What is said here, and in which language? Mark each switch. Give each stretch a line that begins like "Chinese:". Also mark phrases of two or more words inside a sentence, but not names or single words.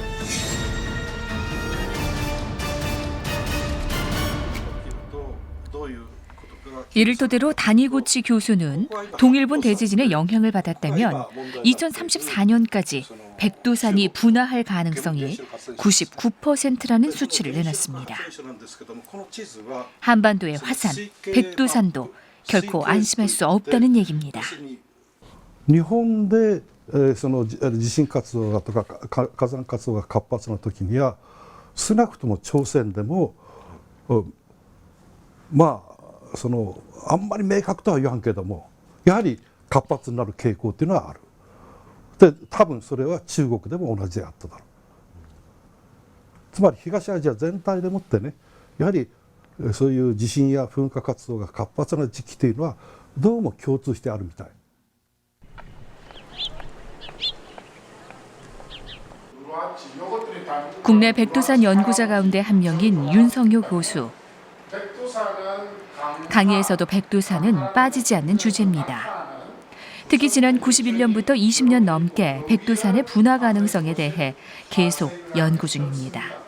Korean: 이를 토대로 다니구치 교수는 동일본 대지진의 영향을 받았다면 2034년까지 백두산이 분화할 가능성이 99%라는 수치를 내놨습니다. 한반도의 화산, 백두산도 결코 안심할 수 없다는 얘기입니다.
Japanese: 日本でその地震活動とか火山活動が活発な時には少なくとも朝鮮でもまあそのあんまり明確とは言わんけどもやはり活発になる傾向っていうのはある。で多分それは中国でも同じであっただろう。つまり東アジア全体でもってねやはりそういう地震や噴火活動が活発な時期というのはどうも共通してあるみたい。
Korean: 국내 백두산 연구자 가운데 한 명인 윤성효 교수. 강의에서도 백두산은 빠지지 않는 주제입니다. 특히 지난 91년부터 20년 넘게 백두산의 분화 가능성에 대해 계속 연구 중입니다.